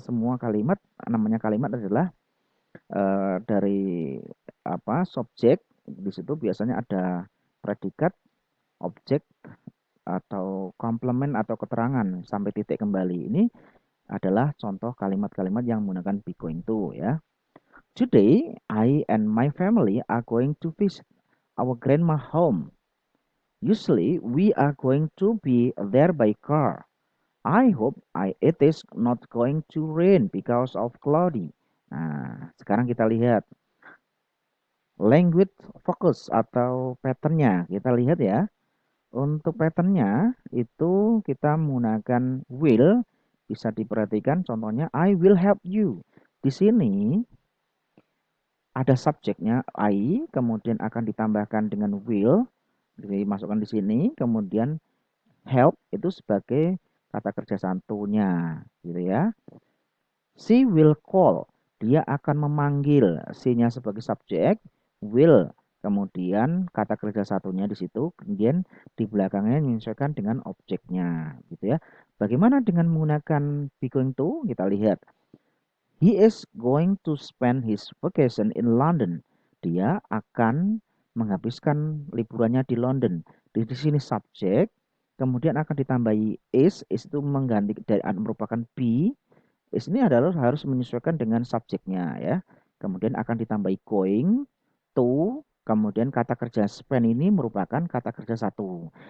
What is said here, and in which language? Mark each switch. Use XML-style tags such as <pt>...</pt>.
<id>Semua kalimat, namanya kalimat adalah dari subjek di situ biasanya ada predikat, objek, atau komplement atau keterangan sampai titik kembali. Ini adalah contoh kalimat-kalimat yang menggunakan be going to ya.</id> <en>Today, I and my family are going to visit our grandma home. Usually, we are going to be there by car. I hope it is not going to rain because of cloudy.</en> <id>Nah, sekarang kita lihat language focus atau patternnya. Kita lihat ya. Untuk patternnya itu kita menggunakan will. Bisa diperhatikan contohnya</id> <en>I will help you.</en> <id>Di sini ada subjeknya I, kemudian akan ditambahkan dengan will, dimasukkan di sini, kemudian help itu sebagai kata kerja satunya, gitu ya.</id> <en>She will call,</en> <id>dia akan memanggil, she-nya sebagai subjek, will, kemudian kata kerja satunya di situ, kemudian di belakangnya menyesuaikan dengan objeknya, gitu ya. Bagaimana dengan menggunakan be going to? Kita lihat.</id> <en>He is going to spend his vacation in London.</en> <id>Dia akan menghabiskan liburannya di London. Di sini subjek, kemudian akan ditambahi is itu mengganti dari merupakan be. Is ini adalah harus menyesuaikan dengan subjeknya ya. Kemudian akan ditambahi going, to, kemudian kata kerja spend ini merupakan kata kerja satu.</id>